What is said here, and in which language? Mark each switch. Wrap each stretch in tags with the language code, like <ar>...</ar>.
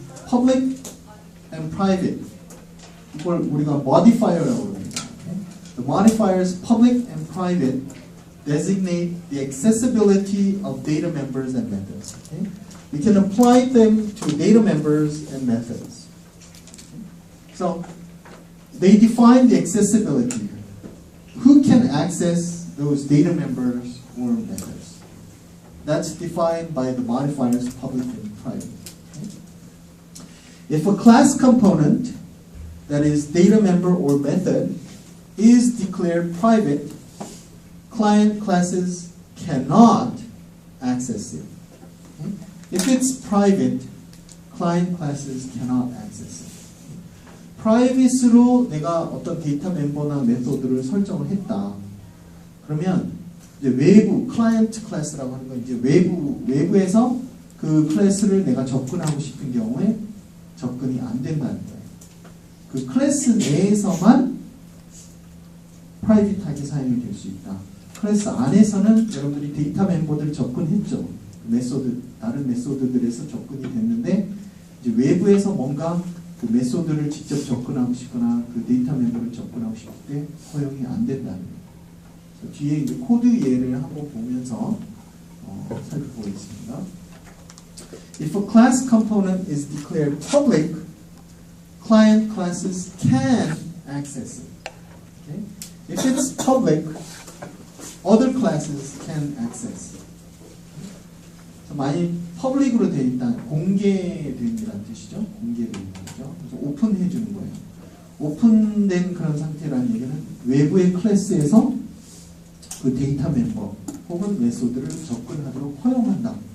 <ko>public and private 이걸 우리가 modifier라고 합니다.</ko> <en>The modifiers public and private designate the accessibility of data members and methods. Okay? We can apply them to data members and methods. So they define the accessibility. Who can access those data members or methods? That's defined by the modifiers public and private. Okay? If a class component, that is data member or method, is declared private, client classes cannot access it. Okay? If it's private, client classes cannot access it.</en> <ko>private으로 내가 어떤 데이터 멤버나 메소드를 설정을 했다. 그러면 이제 외부 클라이언트 클래스라고 하는 건 이제 외부에서 그 클래스를 내가 접근하고 싶은 경우에 접근이 안 된다는 거예요. 그 클래스 내에서만 프라이빗하게 사용이 될 수 있다. 클래스 안에서는 여러분들이 데이터 멤버들 접근했죠. 다른 메소드들에서 접근이 됐는데 이제 외부에서 뭔가 그 메소드를 직접 접근하고 싶거나 그 데이터 멤버를 접근하고 싶을 때 허용이 안 된다는 거예요. 뒤에 이제 코드 예를 한번 보면서 살펴보겠습니다.</ko> <en>If a class component is declared public, client classes can access it. Okay? If it's public, other classes can access it.</en> <ko>만약 public으로 되어 있다, 공개된이라는 뜻이죠. 공개된 거죠. 그래서 오픈해 주는 거예요. 오픈된 그런 상태라는 얘기는 외부의 클래스에서 그 데이터 멤버 혹은 메소드를 접근하도록 허용한다.</ko>